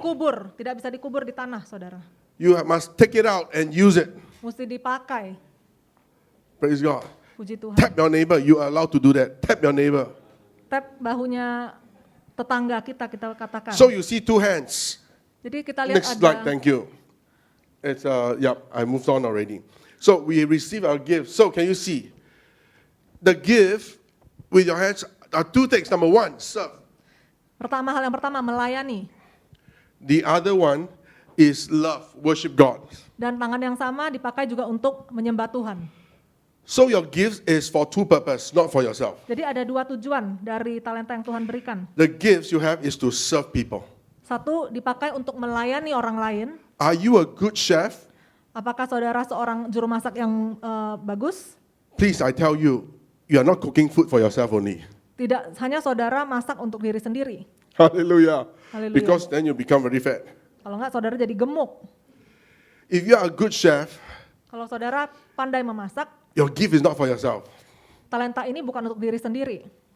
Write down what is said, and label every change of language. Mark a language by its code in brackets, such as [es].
[id] dikubur, tidak bisa dikubur di tanah, saudara. [en] You must take it out and use it. [id] Mesti dipakai. [en] Praise God. [id] Puji Tuhan. [en] Tap your neighbor. You are allowed to do that. Tap your neighbor. [id] Tap bahunya tetangga kita katakan. [en] So you see two hands. [id] Jadi kita lihat [en] Next slide, [id] ada [en] thank you. It's I moved on already. So we receive our gift. So can you see? The gift with your hands are two things. Number one, serve. [id] hal yang pertama melayani. [en] The other one is love, worship God. [id] Dan tangan yang sama dipakai juga untuk menyembah Tuhan. [en] So your gift is for two purposes, not for yourself. [id] Jadi ada dua tujuan dari talenta yang Tuhan berikan. [en] The gifts you have is to serve people. [id] Satu, dipakai untuk melayani orang lain. [en] Are you a good chef? [id] Apakah saudara seorang juru masak yang bagus? [en] Please, I tell you, you are not cooking food for yourself only. [id] Tidak hanya saudara masak untuk diri sendiri. [en] Hallelujah. Hallelujah. Because then you become very fat. [id] Kalau enggak saudara jadi gemuk. [en] If you are a good chef, [id] Kalau saudara pandai memasak, [en] your gift is not for yourself. [id] talenta ini bukan untuk diri sendiri.